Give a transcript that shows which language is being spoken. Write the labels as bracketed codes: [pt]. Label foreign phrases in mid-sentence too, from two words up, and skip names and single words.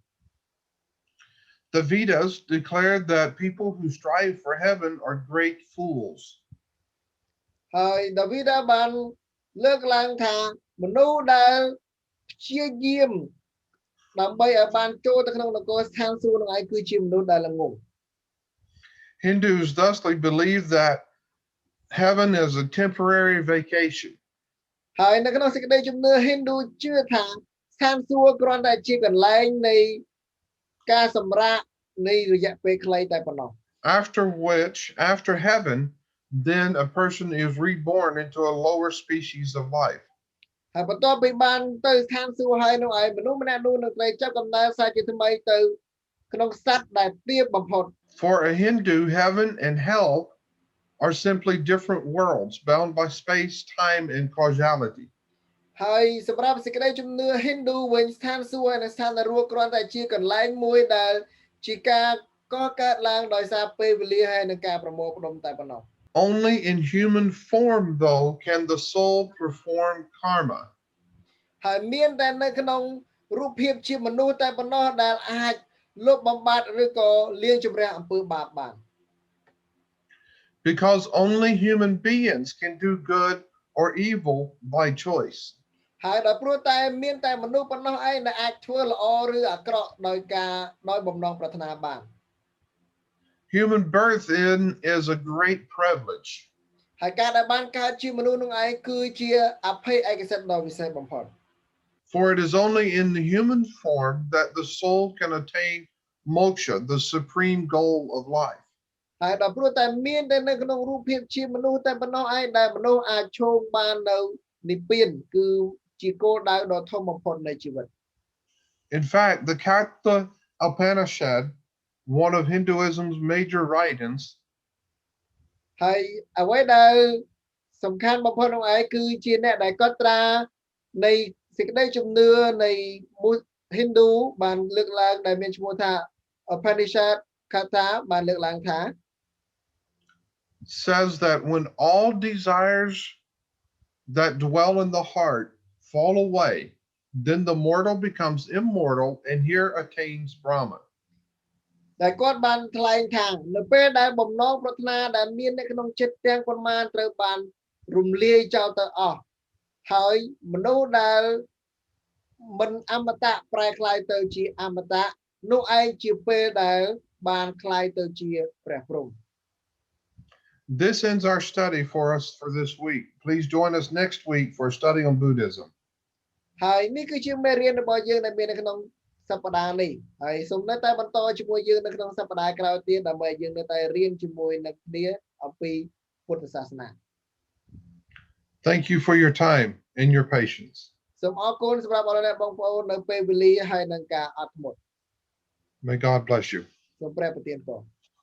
[en] The Vedas declare that people who strive for heaven are great fools. [km] ហើយដាវីដាបានលើកឡើងថាមនុស្សដែលព្យាយាមដើម្បីឲ្យបានចូលទៅក្នុងនគរស្ថានសួគ៌នោះឯងគឺជាមនុស្សដែលល្ងង់ [en] Hindus thusly believe that heaven is a temporary vacation. [km] ហើយនៅក្នុងសេចក្តីជំនឿ Hindu ជឿថាស្ថានសួគ៌គ្រាន់តែជាកន្លែងនៃការសម្រាកនៃរយៈពេលខ្លីតែប៉ុណ្ណោះ [en] After heaven, then a person is reborn into a lower species of life. [km] ហើយបន្ទាប់ពីបានទៅស្ថានសួគ៌ហើយនោះឯងមនុស្សម្នាក់នោះនឹងត្រូវចាប់កំណើតសាជាថ្មីទៅក្នុងសត្វដែលទាបបំផុត [en] For a Hindu, heaven and hell are simply different worlds bound by space, time, and causality. [km] ហើយសម្រាប់សេចក្តីជំនឿ Hindu វិញស្ថានសួគ៌និងស្ថាននរកគ្រាន់តែជាកន្លែងមួយដែលជាការកកើតឡើងដោយសារពេលវេលាហើយនឹងការប្រមូលផ្ដុំតែប៉ុណ្ណោះ [en] Only in human form, though, can the soul perform karma. [km] ហើយមានតែនៅក្នុងរូបភាពជាមនុស្សតែប៉ុណ្ណោះដែលអាចលុបបំបាត់ឬក៏លាងជម្រះអំពើបាបបាន [en] Because only human beings can do good or evil by choice. [km] ហើយដល់ព្រោះតែមានតែមនុស្សប៉ុណ្ណោះឯងដែលអាចធ្វើល្អឬអាក្រក់ដោយបំណងប្រាថ្នាបាន [en] Human birth is a great privilege. [km] ហើយការដែលបានកើតជាមនុស្សនោះឯងគឺជាអភ័យឯកសិទ្ធិដ៏វិសេសបំផុត [en] For it is only in the human form that the soul can attain moksha, the supreme goal of life. [km] ហើយដល់ព្រោះតែមានតែនៅក្នុងរូបភាពជាមនុស្សតែប៉ុណ្ណោះឯងដែលមនុស្សអាចឈោងបាននៅនិព្វានគឺជាគោលដៅដ៏ធំបំផុតនៃជីវិត [en] In fact, the Katha Upanishad, one of Hinduism's major writings, [km] ហើយអ្វីដែលសំខាន់បំផុតនោះឯងគឺជាអ្នកដែលកត់ត្រានៃសេចក្តីជំនឿនៃ Hindu បានលើកឡើងដែលមានឈ្មោះថា Upanishad Katha បានលើកឡើងថា [en] says that when all desires that dwell in the heart fall away, then the mortal becomes immortal and here attains Brahma. [km] ដែលគាត់បានថ្លែងថានៅពេលដែលបំណងប្រាថ្នាដែលមាននៅក្នុងចិត្តទាំងប៉ុន្មានត្រូវបានរំលាយចោលទៅអស់ហើយមនុស្សដែលមិនអមតៈប្រែក្លាយទៅជាអមតៈនោះឯងជាពេលដែលបានក្លាយទៅជាព្រះព្រហ្ម [en] This ends our study for us for this week. Please join us next week for a study on Buddhism. [km] ហើយនេះគឺជាមេរៀនរបស់យើងដែលមាននៅក្នុងសប្តាហ៍នេះហើយសូមនៅតែបន្តជាមួយយើងនៅក្នុងសប្តាហ៍ក្រោយទៀតដើម្បីយើងនៅតែរៀនជាមួយនឹងគ្នាអំពីពុទ្ធសាសនា [en] Thank you for your time and your patience. [km] សូមអរគុណសម្រាប់អរអ្នកបងប្អូននៅពេលវេលាហើយនឹងការអត់ធ្មត់ [en] May God bless you. [km] សូមព្រះប្រទានពរ